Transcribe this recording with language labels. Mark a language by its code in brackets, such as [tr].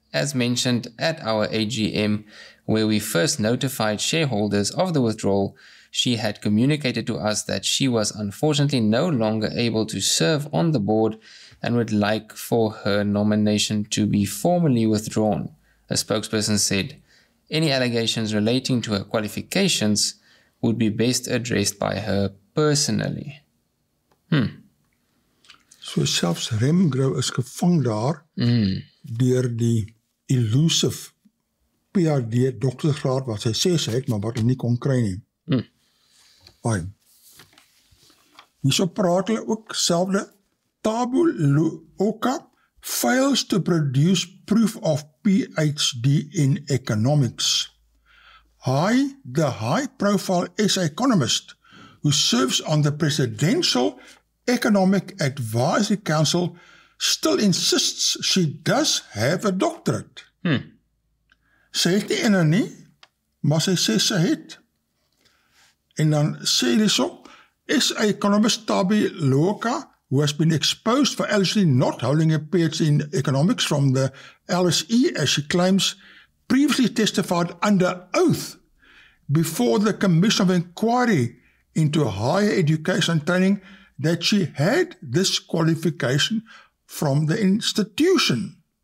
[en] As mentioned at our AGM, where we first notified shareholders of the withdrawal, she had communicated to us that she was unfortunately no longer able to serve on the board and would like for her nomination to be formally withdrawn. A spokesperson said, any allegations relating to her qualifications would be best addressed by her personally. [af] So selfs Remgro is gevang daar deur die elusive PhD doktersgraad wat sy sê sy het, maar wat hy nie kon kry nie. Hierso praat hulle ook selfde [en] 𝗕𝗵𝐿𝐿𝐿𝐿 fails to produce proof of PhD in economics. The high-profile SA economist who serves on the Presidential Economic Advisory Council still insists she does have a doctorate. [af] Sy het nie ene nie, maar sy sê sy het. En dan sê hy so, [en] SA economist 𝗕𝗵𝐿𝐿𝐿𝐿, who has been exposed for allegedly not holding a PhD in economics from the LSE, as she claims, previously testified under oath before the Commission of Inquiry into Higher Education and Training that she had this qualification from the institution.